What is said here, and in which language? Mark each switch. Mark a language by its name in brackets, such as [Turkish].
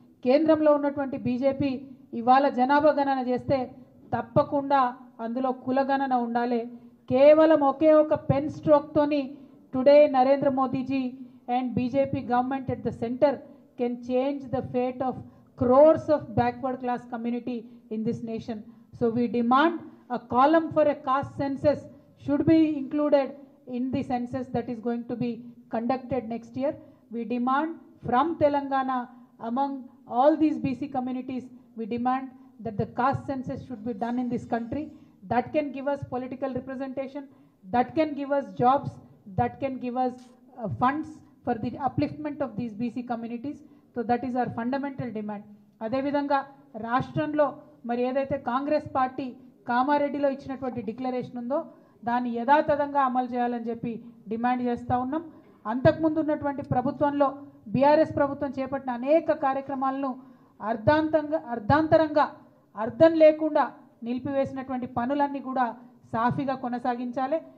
[Telugu] కేంద్రంలో ఉన్నటువంటి బీజేపీ ఇవాళ జనాభా గణన చేస్తే తప్పకుండా అందులో కులగణన ఉండాలి. కేవలం ఒకే ఒక pen స్ట్రోక్తోని [English] Today Narendra Modi ji and BJP government at the centre can change the fate of crores of backward class community in this nation. So we demand a column for a caste census should be included in the census that is going to be conducted next year. We demand from Telangana, among all these BC communities, we demand that the caste census should be done in this country. That can give us political representation, that can give us jobs, that can give us funds for the upliftment of these BC communities. So that is our fundamental demand. [Telugu] అదేవిధంగా రాష్ట్రంలో మరి ఏదైతే Congress party కామారెడ్డిలో ఇచ్చినటువంటి declaration ఉందో దాన్ని యథాతథంగా అమలు చేయాలని చెప్పి డిమాండ్ చేస్తూ ఉన్నాం. అంతకుముందు ఉన్నటువంటి ప్రభుత్వంలో బీఆర్ఎస్ ప్రభుత్వం చేపట్టిన అనేక కార్యక్రమాలను అర్ధాంతరంగా అర్థం లేకుండా నిలిపివేసినటువంటి పనులన్నీ కూడా సాఫీగా కొనసాగించాలి.